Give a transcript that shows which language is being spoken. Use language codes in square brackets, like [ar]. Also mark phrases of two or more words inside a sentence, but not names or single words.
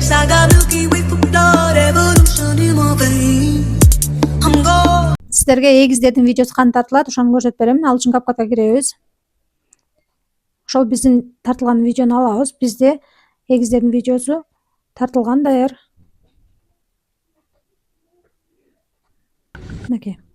[en] got Milky Way for blood, evolution in my veins. I'm gone. [ky] Сіздерге эгиздердин видеосу кантип тартылат, ошону көрсөтүп беремин. Ал үчүн капкатка киребиз. Ошол биздин тартылган видеону алабыз. Бизде эгиздердин видеосу тартылган даяр. Мынакей.